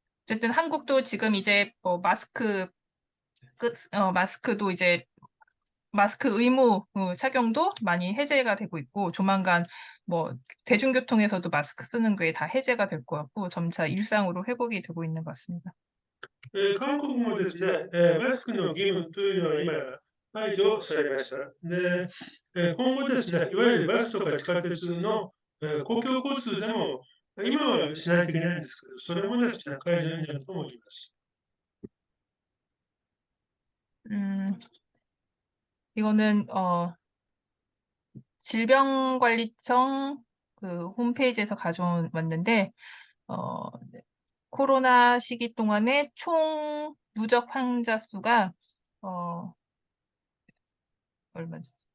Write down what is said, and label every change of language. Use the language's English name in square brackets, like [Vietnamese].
[Korean] 어쨌든 한국도 지금 이제 마스크도 이제 마스크 의무 착용도 많이 해제가 되고 있고 조만간 뭐 대중교통에서도 마스크 쓰는 게 다 해제가 될 것 같고 점차 일상으로 회복이 되고 있는 것 같습니다. [Japanese] 韓国もですね、マスクの義務というのは今、排除されました。で、今後ですね、いわゆるバスとか地下鉄の、公共交通でも、今はしないといけないんですけど、それもですね、解除になると思います。 [Korean] 음, 이거는 질병관리청 그 홈페이지에서 가져왔는데 네, 코로나 시기 동안에 총 누적 환자 수가 얼마죠?